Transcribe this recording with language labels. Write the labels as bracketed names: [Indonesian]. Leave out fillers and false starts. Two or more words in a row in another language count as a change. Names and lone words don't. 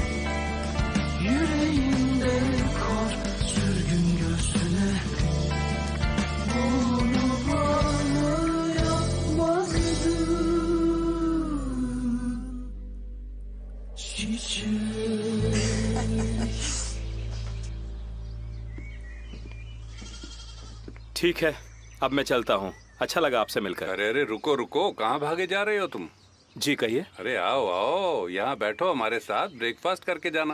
[Turkish] Yüreğimde kor, sürgün göğsüne. Bunu bana yapmazdı. Çiçek. [Hindi] ठीक है, अब मैं चलता हूँ। अच्छा लगा आपसे मिलकर। अरे अरे रुको रुको, कहाँ भागे जा रहे हो तुम? जी कहिए। अरे आओ आओ, यहाँ बैठो हमारे साथ, ब्रेकफास्ट करके जाना।